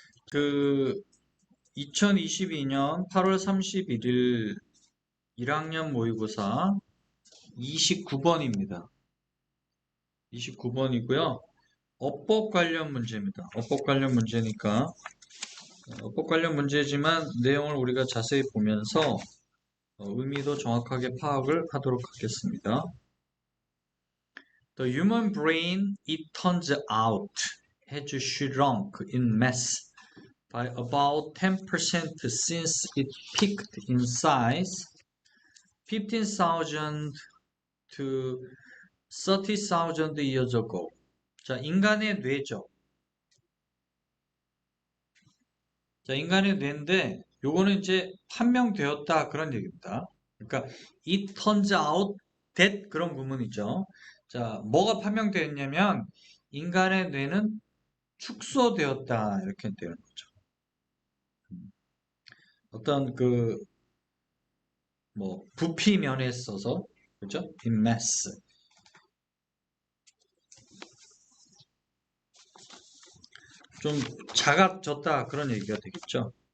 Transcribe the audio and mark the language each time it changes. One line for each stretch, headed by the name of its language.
Korean: 그 2022년 8월 31일 1학년 모의고사 29번입니다. 29번이고요. 어법 관련 문제입니다. 어법 관련 문제니까 어법 관련 문제지만 내용을 우리가 자세히 보면서 의미도 정확하게 파악을 하도록 하겠습니다.
English: The human brain, it turns out, has shrunk in mass by about 10% since it peaked in size 15,000 to 30,000 years ago.
Korean: 자, 인간의 뇌죠. 자, 인간의 뇌인데 요거는 이제 판명되었다 그런 얘기입니다. 그러니까
English: it turns out that
Korean: 그런 구문이죠. 자, 뭐가 판명되었냐면 인간의 뇌는 축소되었다 이렇게 되는 거죠. 어떤 그 뭐 부피 면에 있어서 그죠?
English: in mass
Korean: 좀 작아졌다 그런 얘기가 되겠죠.